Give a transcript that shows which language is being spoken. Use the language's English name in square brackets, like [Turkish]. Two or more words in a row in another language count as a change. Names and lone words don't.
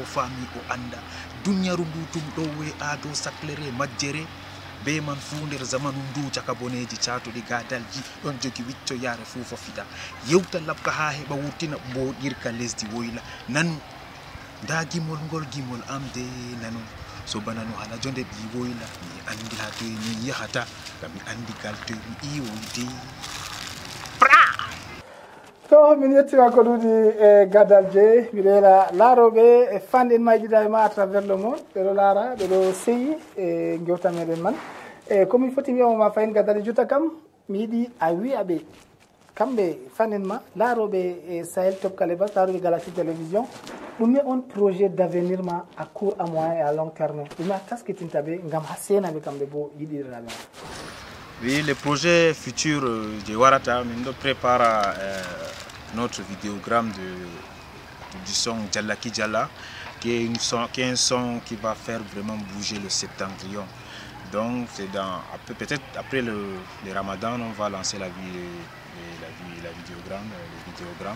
[Fula] faami o anda dunyaru ndu tum ɗo we ado saklere majjere be man fu nder zamanu ndu caka boneji catuɗi gadalji ɗon jogi wicco yaare fuufa fiɗa yewta labka ha heɓa wurtina mboɗirka lesdi woyla nanu nda gimol ngol gimol am de nanu so bana no hala jonde ɓi woyla mi andi ha toye mi yahata ngam mi andi gal toye mi iwoyde to min yettima ko ɗuɗi e gadal je mbiɗo hela laaroɓe e fanɗen majiɗa e ma [French] à travers le monde [Fula] ɓeɗo laara ɓeɗo seyi e gewta meɗen man e komin foti wiyamama fayin gadal jotta kam mi yiiɗi a wiya ɓe kamɓe fanen ma laaroɓe e Sahel Top Calibas laaroɓe Galaxy Télévision ɗume [French] on projet d' avenir [Fula] ma [French] à court à moyen et à long terme [Fula] ɗume a taskitinta ɓe gam ha senaɓe kamɓe bo yiɗiraɓe ma. [French] Oui, les projets futurs de Warata, nous préparons notre vidéogramme du son Djallaki Djalla, qui est un son qui va faire vraiment bouger le septentrion. Donc, c'est peut-être après le Ramadan, on va lancer le vidéogramme.